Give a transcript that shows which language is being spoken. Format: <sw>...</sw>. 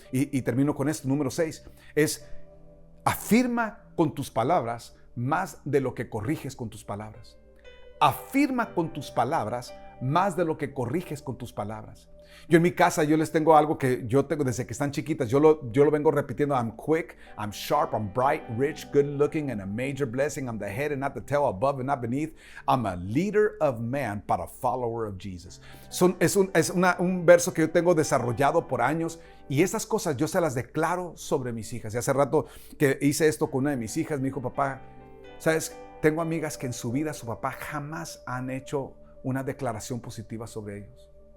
<es>Y termino con esto, número 6, es afirma con tus palabras más de lo que corriges con tus palabras. Afirma con tus palabras más de lo que corriges con tus palabras. Yo en mi casa, yo les tengo algo que yo tengo desde que están chiquitas. Yo lo vengo repitiendo.</es> <en>I'm quick, I'm sharp, I'm bright, rich, good looking, and a major blessing. I'm the head and not the tail, above and not beneath. I'm a leader of man, but a follower of Jesus.</en> <es>Es un verso que yo tengo desarrollado por años. Y esas cosas yo se las declaro sobre mis hijas. Y hace rato que hice esto con una de mis hijas, me dijo, papá, ¿sabes? Tengo amigas que en su vida su papá jamás han hecho una declaración positiva sobre ellos.</es>